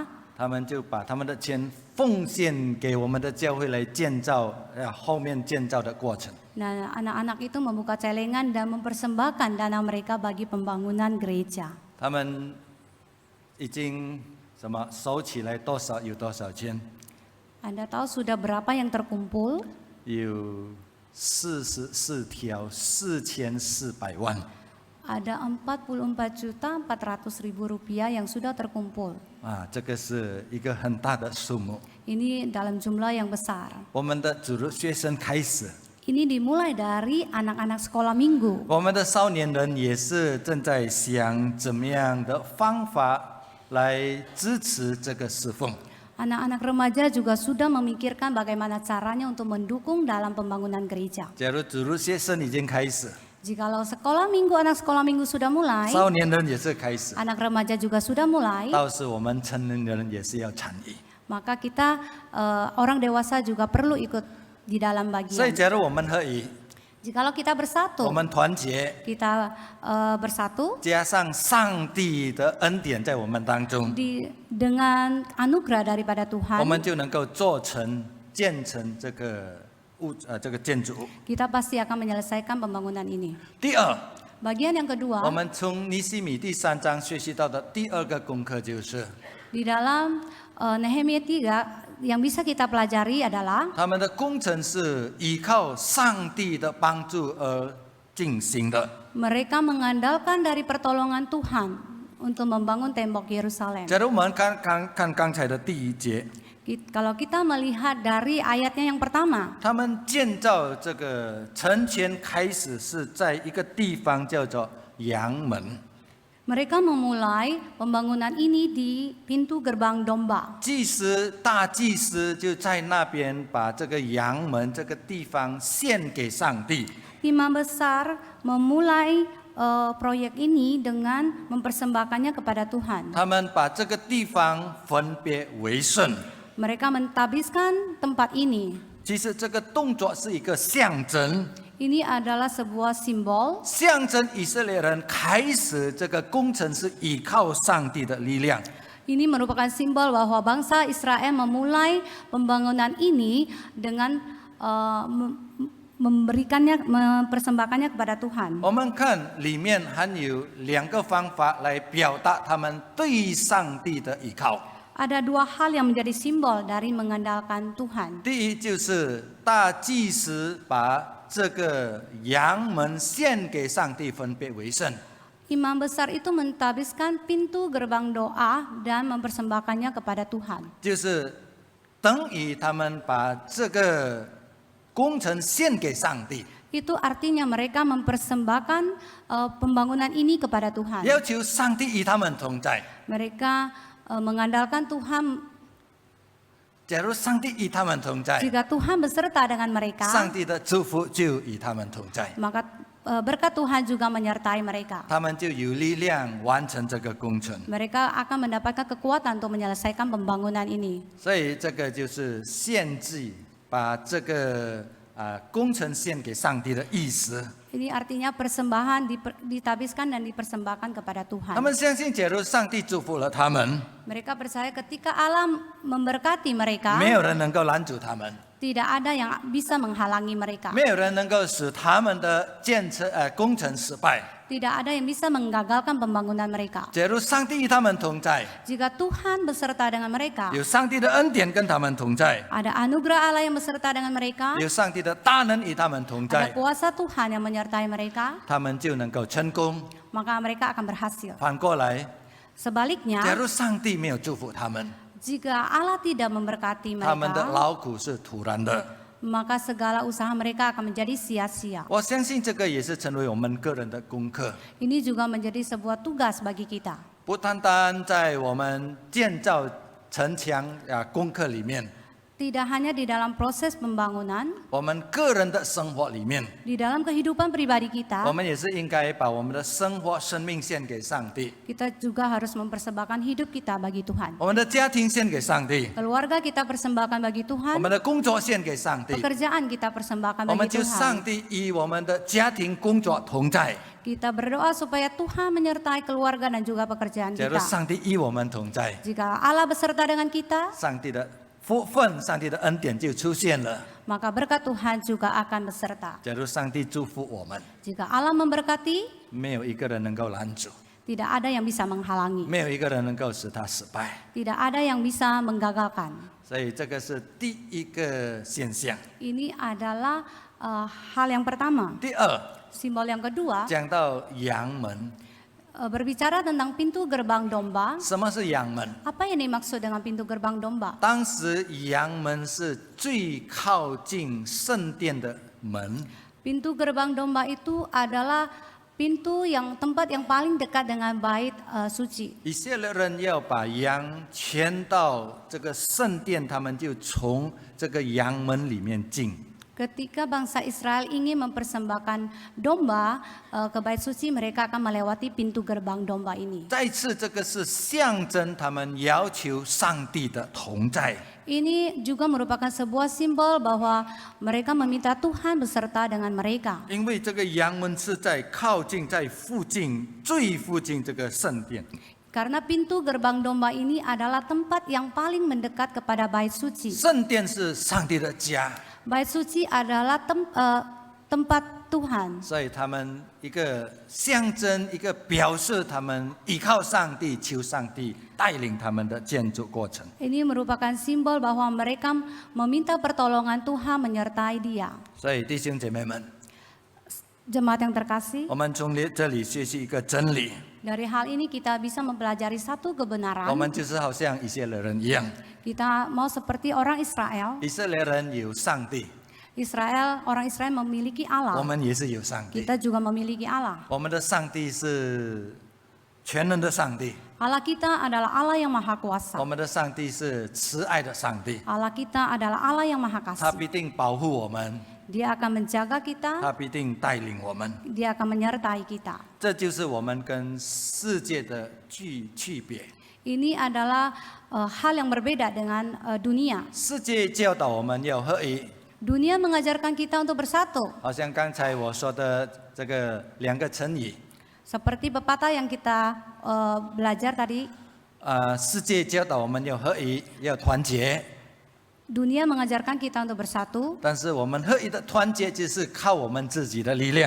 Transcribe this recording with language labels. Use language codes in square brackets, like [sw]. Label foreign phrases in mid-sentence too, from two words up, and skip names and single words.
[zh] 他们就把他们的钱奉献给我们的教会来建造后面建造的过程。 [id] Nah, anak-anak itu membuka celengan dan mempersembahkan dana mereka bagi pembangunan gereja. [zh] 他们已经什么收起来多少有多少钱？ [id] Anda tahu sudah berapa yang terkumpul? [zh] 有44条4400万。 [id] Ada 44.400.000 rupiah yang sudah terkumpul. [zh] 这个是一个很大的数目。 [id] Ini dalam jumlah yang besar. [zh] 我们的主日学生开始， [id] Ini dimulai dari anak-anak sekolah minggu. [zh] 我们的少年人也是正在想怎么样的方法来支持这个侍奉。 [id] Anak-anak remaja juga sudah memikirkan bagaimana caranya untuk mendukung dalam pembangunan gereja. [zh] 假如主日学生已经开始， [id] Jikalau anak sekolah minggu sudah mulai, [zh] 少年人也是开始， [id] anak remaja juga sudah mulai, [zh] 到时我们成年人也是要参与。 [id] maka kita orang dewasa juga perlu ikut di dalam [zh] 所以， [id] bagian. [zh] 假如我们合一， [id] Jikalau kita [zh] 我 [id] bersatu, [zh] 们团结， [id] kita bersatu [zh] 加上上帝的恩典在我们当中， [id] dengan anugerah daripada [zh] 我 [id] Tuhan, [zh] 们就能够建成这个建筑物。 [id] kita pasti akan menyelesaikan pembangunan ini. [zh] 第二， [id] Bagian yang [zh] 我 [id] kedua, [zh] 们从尼希米第3章学习到的第二个功课就是， [id] di dalam Nehemia 3 yang bisa kita pelajari adalah [zh] 他们的工程是依靠上帝的帮助而进行的。 [id] mereka mengandalkan dari pertolongan Tuhan untuk membangun tembok Yerusalem. [zh] 假如我们看刚才的第1节， [id] Kalau kita melihat dari ayatnya yang pertama, [zh] 他们建造这个城前开始是在一个地方叫做羊门， [id] mereka memulai pembangunan ini di pintu gerbang domba. [zh] 大祭司就在那边把这个羊门这个地方献给上帝。 [id] Imam besar memulai proyek ini dengan mempersembahkannya kepada Tuhan. [zh] 他们把这个地方分别为圣。 [id] Mereka mentabiskan tempat ini. [zh] 其实这个动作是一个象征， [id] Ini adalah sebuah simbol [zh] 象征以色列人开始这个工程是依靠上帝的力量。 [id] Ini merupakan simbol bahwa bangsa Israel memulai pembangunan ini dengan mempersembahkannya kepada Tuhan. [zh] 我们看里面还有2个方法来表达他们对上帝的依靠。 [id] Ada dua hal yang menjadi simbol dari mengandalkan Tuhan. [zh] 第一就是大祭司把这个羊们献给上帝，分别为圣。 [id] Imam besar itu mentahbiskan pintu gerbang doa dan mempersembahkannya kepada Tuhan. [zh] 就是等于他们把这个工程献给上帝， [id] Itu artinya mereka mempersembahkan pembangunan ini kepada Tuhan. [zh] 要求上帝与他们同在。 [id] Mereka mengandalkan Tuhan. [zh] 假如上帝与他们同在， [id] Jika Tuhan beserta dengan mereka, [zh] 上帝的祝福就与他们同在， [id] maka berkat Tuhan juga menyertai mereka. [zh] 他们就有力量完成这个工程。 [id] Mereka akan mendapatkan kekuatan untuk menyelesaikan pembangunan ini. [zh] 所以这个就是献祭，把这个工程献给上帝的意思。 [id] Ini artinya persembahan ditabiskan dan dipersembahkan kepada [zh] 他 [id] Tuhan. [zh] 们相信，假如上帝祝福了他们， [id] Mereka percaya ketika Allah memberkati mereka, [zh] 没有人能够拦阻他们， [id] tidak ada yang bisa menghalangi mereka. [zh] 没有人能够使他们的工程失败。 [id] Tidak ada yang bisa menggagalkan pembangunan mereka. [zh] 假如上帝与他们同在， [id] Jika Tuhan beserta dengan mereka, [zh] 有上帝的恩典跟他们同在， [id] ada anugerah Allah yang beserta dengan mereka, [zh] 有上帝的大能与他们同 [id] ada [zh] 在， [id] kuasa Tuhan yang menyertai mereka, [zh] 他们就能够成功。 [id] maka mereka akan berhasil. [zh] 反过来， [id] Sebaliknya, [zh] 假如上帝没有祝福他们， [id] jika Allah tidak memberkati [zh] 他们的 [id] mereka, [zh] 劳苦是徒然的。 [id] maka segala usaha mereka akan menjadi sia-sia. [zh] 我相信这个也是成为我们个人的功课， [id] Ini juga menjadi sebuah tugas bagi kita. [zh] 不单单在我们建造城墙功课里面， [id] Tidak hanya di dalam proses pembangunan, [zh] 我们个人的生活里面， [id] di dalam kehidupan pribadi [zh] 我 [id] kita, [zh] 们也是应该把我们的生活、生命献给上帝， [id] kita juga harus mempersembahkan hidup kita bagi Tuhan. [zh] 我们的家庭献给上帝， [id] Keluarga kita persembahkan bagi [zh] 我 [id] Tuhan, [zh] 们的工作献给上帝。 [id] pekerjaan kita persembahkan [zh] 我们 [id] bagi [zh] 求上 [id] Tuhan. [zh] 帝与我们的家庭、工作同在。 [id] Kita berdoa supaya Tuhan menyertai keluarga dan juga pekerjaan [zh] 假如 [id] kita. [zh] 上帝与我们同在， [id] Jika Allah beserta dengan kita, [zh] 上帝的福分、上帝的恩典就出现了。 [id] maka berkat Tuhan juga akan beserta. [zh] 假如上帝祝福我们， [id] Jika Allah memberkati, [zh] 没有一个人能够拦阻， [id] tidak ada yang bisa menghalangi, [zh] 没有一个人能够使他失败。 [id] tidak ada yang bisa menggagalkan. [zh] 所以这个是第一个现象。 [id] Ini adalah hal yang pertama. [zh] 第二， [id] Simbol yang kedua, [zh] 讲到羊门， [id] berbicara tentang pintu gerbang domba. [zh] 什么是羊门？ [id] Apa yang dimaksud dengan pintu gerbang domba? [zh] 当时羊门是最靠近圣殿的门， [id] Pintu gerbang domba itu adalah pintu tempat yang paling dekat dengan bait suci. [zh] 以色列人要把羊牵到这个圣殿，他们就从这个羊门里面进。 [id] Ketika bangsa Israel ingin mempersembahkan domba ke bait suci, mereka akan melewati pintu gerbang domba ini. [zh] 再次，这个是象征他们要求上帝的同在。 [id] Ini juga merupakan sebuah simbol bahwa mereka meminta Tuhan beserta dengan mereka. [zh] 因为这个羊门是在靠近、在附近、最附近这个圣殿。 [id] Karena pintu gerbang domba ini adalah tempat yang paling mendekat kepada bait suci. [zh] 圣殿是上帝的家， [id] Bait suci adalah tempat Tuhan. [zh] 所以他们一个象征、一个表示，他们依靠上帝，求上帝带领他们的建筑过程。 [id] Ini merupakan simbol bahwa mereka meminta pertolongan Tuhan menyertai dia. [zh] 所以弟兄姐妹们， [id] Jemaat yang terkasih, [zh] 我们从这里学习一个真理， [id] dari hal ini kita bisa mempelajari satu [zh] 我 [id] kebenaran. [zh] 们就是好像以色列人一样， [id] Kita mau seperti orang Israel. [zh] 以色列人有上帝， [id] Orang Israel memiliki [zh] 我 [id] Allah. [zh] 们也是有上帝。 [id] Kita juga memiliki Allah. [zh] 我们的上帝是全能的上帝， [id] Allah kita adalah Allah yang maha [zh] 我 [id] kuasa. [zh] 们的上帝是慈爱的上帝， [id] Allah kita adalah Allah yang maha [zh] 他 [id] kasih. [zh] 必定保护我们， [id] Dia akan menjaga kita, [zh] 他必定带领我们。 [id] Dia akan menyertai kita. [zh] 这就是我们跟世界的区别。 [id] Ini adalah hal yang berbeda dengan dunia. [zh] 世界教导我们要合一， [id] Dunia mengajarkan kita untuk bersatu. [zh] 好像刚才我说的这个2个成语， [id] Seperti pepatah yang kita belajar tadi, [zh] 世界教导我们要合一，要团结。 [id] dunia mengajarkan kita untuk bersatu, [zh] 但是我们合一的团结就是靠我们自己的力量，